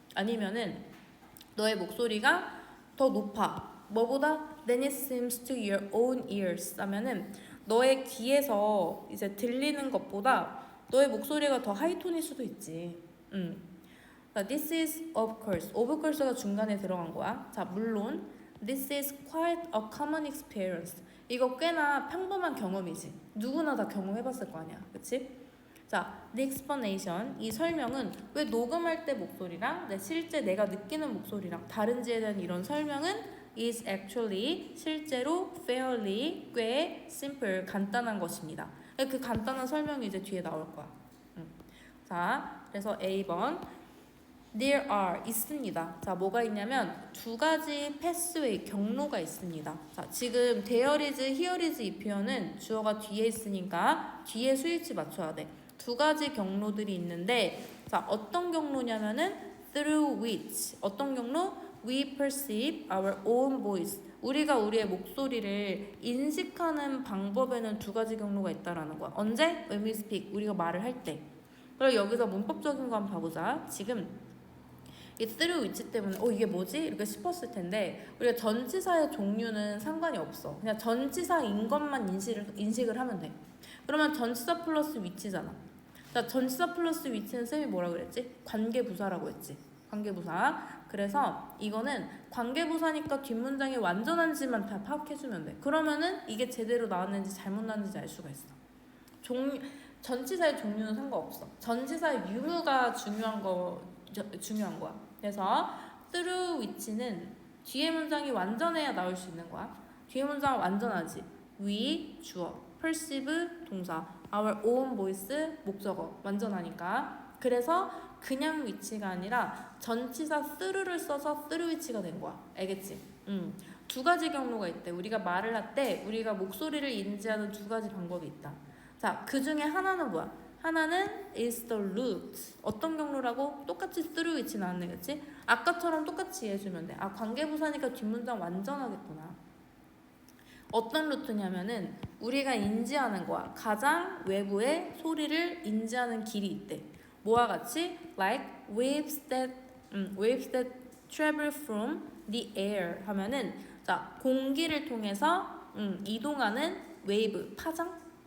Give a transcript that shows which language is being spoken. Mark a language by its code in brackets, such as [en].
[ko] 아니면은 너의 목소리가 더 높아. 뭐보다? [en] Then it seems to your own ears [ko] 하면은 너의 귀에서 이제 들리는 것보다 너의 목소리가 더 하이톤일 수도 있지. [en] 자, this is of course. [ko] of course가 중간에 들어간 거야. [en] 자, [ko] 물론 [en] this is quite a common experience. [ko] 이거 꽤나 평범한 경험이지. 누구나 다 경험해봤을 거 아니야. 그치? [en] 자, the explanation. [ko] 이 설명은 왜 녹음할 때 목소리랑 실제 내가 느끼는 목소리랑 다른지에 대한 이런 설명은 [en] is actually [ko] 실제로 [en] fairly [ko] 꽤 [en] simple [ko] 간단한 것입니다. 그 간단한 설명이 이제 뒤에 나올 거야. 자, 그래서 A번 [en] There are [ko] 있습니다. 자, 뭐가 있냐면 두 가지 pathway 경로가 있습니다. 자, 지금 [en] there is, here is [ko] 이 표현은 주어가 뒤에 있으니까 뒤에 스위치 맞춰야 돼. 두 가지 경로들이 있는데 자, 어떤 경로냐면은 [en] through which [ko] 어떤 경로? [en] We perceive our own voice. [ko] 우리가 우리의 목소리를 인식하는 방법에는 두 가지 경로가 있다라는 거야. 언제? [en] When we speak. [ko] 우리가 말을 할 때. 그리고 여기서 문법적인 거 한번 봐보자. 지금 이 through which 때문에 이게 뭐지? 이렇게 싶었을 텐데 우리가 전치사의 종류는 상관이 없어. 그냥 전치사인 것만 인식을 하면 돼. 그러면 전치사 플러스 which잖아. 자, 전치사 플러스 which는 쌤이 뭐라 그랬지? 관계부사라고 했지. 관계부사. 그래서 이거는 관계부사니까 뒷문장이 완전한지만 다 파악해주면 돼. 그러면은 이게 제대로 나왔는지 잘못 나왔는지 알 수가 있어. 전치사의 종류는 상관없어. 전치사의 유무가 중요한 거야. 그래서 through which는 뒤에 문장이 완전해야 나올 수 있는 거야. 뒤에 문장은 완전하지. we 주어, perceive 동사, [en] our own voice [ko] 목적어 완전하니까. 그래서 그냥 which가 아니라 전치사 through를 써서 through which가 된 거야. 알겠지? 두 가지 경로가 있대. 우리가 말을 할 때 우리가 목소리를 인지하는 두 가지 방법이 있다. 자, 그 중에 하나는 뭐야? 하나는 [en] is the root. [ko] 어떤 경로라고? 똑같이 through which 나왔네, 그치? 아까처럼 똑같이 이해해주면 돼. 아, 관계부사니까 뒷문장 완전하겠구나. 어떤 루트냐면은 우리가 인지하는 거야. 가장 외부의 소리를 인지하는 길이 있대. 뭐와 같이? [en] Like waves that travel from the air [ko] 하면은 자, 공기를 통해서 이동하는 웨이브, 파장?